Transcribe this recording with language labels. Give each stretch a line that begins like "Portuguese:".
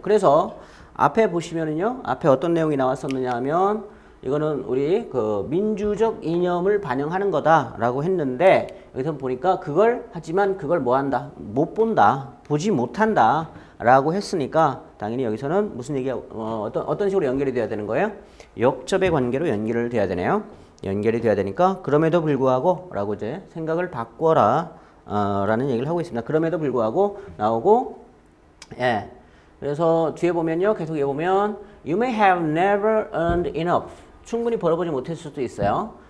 Korean: 그래서 앞에 보시면은요 앞에 어떤 내용이 나왔었느냐 하면 이거는 우리 그 민주적 이념을 반영하는 거다라고 했는데 여기서 보니까 하지만 그걸 뭐 한다 못 본다 보지 못한다 라고 했으니까 당연히 여기서는 무슨 얘기가 어떤 식으로 연결이 돼야 되는 거예요? 역접의 관계로 연결을 돼야 되네요. 연결이 돼야 되니까 그럼에도 불구하고 라고 이제 생각을 바꿔라 라는 얘기를 하고 있습니다. 그럼에도 불구하고 나오고 예. 그래서 뒤에 보면요. 계속 이어 보면
English: You may have never earned enough.
Korean: 충분히 벌어보지 못했을 수도 있어요.